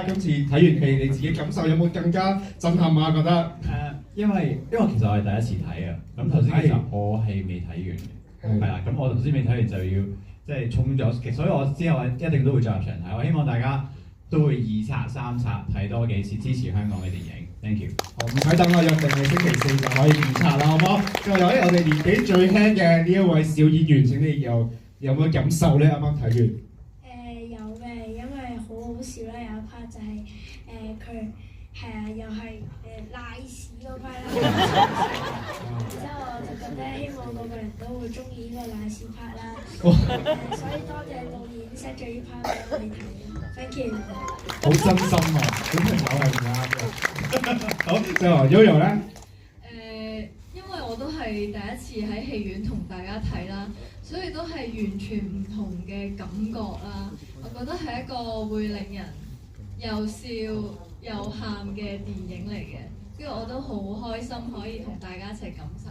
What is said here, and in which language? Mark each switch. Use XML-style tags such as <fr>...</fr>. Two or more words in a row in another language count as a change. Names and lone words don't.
<yue>今次睇完戲，你自己感受有冇更加震撼啊？覺得因為其實我係第一次睇啊。咁頭先其實我係未睇完嘅，係啦。咁我頭先未睇完就要即係衝咗，所以我之後一定都會再入場睇。我希望大家都會2刷3刷睇多幾次，支持香港嘅電影。</yue> <en>Thank you。</en> <yue>唔使等啦，約定係星期4就可以2刷啦，好唔好？最後我哋年紀最輕嘅呢一位小演員，請你有冇感受咧？啱啱睇完。有嘅，因為好好笑啦，有一 part 就係佢係啊，又係賴屎嗰 part 啦。然之後我就覺得希望個個人都會中意呢個賴屎 part 啦。所以多謝導演 set 咗呢 part 俾我哋睇。</yue> <en>Thank you。</en> <yue>好真心啊！小朋友係唔啱嘅。好，最後 Yoyo 咧。因為我都係第一次喺戲院同大家睇啦，所以都係完全唔同嘅感覺啦。我覺得係一個會令人又笑又喊嘅電影嚟嘅，跟住我都好開心可以同大家一齊感受。</yue>